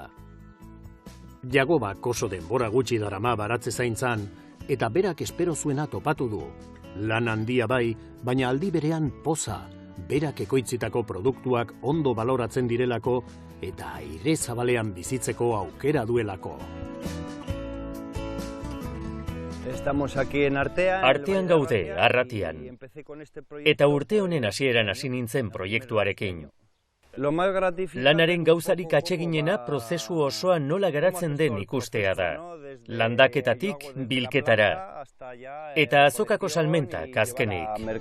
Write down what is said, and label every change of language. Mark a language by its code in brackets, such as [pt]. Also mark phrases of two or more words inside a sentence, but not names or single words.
[eu] Jagobak oso denbora gutxi darama baratze zaintzan, eta berak espero zuena topatu du. Lan handia bai, baina aldi berean poza, berak ekoitzitako produktuak ondo baloratzen direlako eta Airezabalean bizitzeko aukera duelako. [es] Estamos aquí en Artea. [eu] Artean gaude, Arratian. Eta urte honen hasieran hasi nintzen proiektuarekin. Lanaren gauzarik atseginena prozesu osoa nola garatzen den ikustea da. Landaketatik bilketara. Eta azokako salmentak azkenik.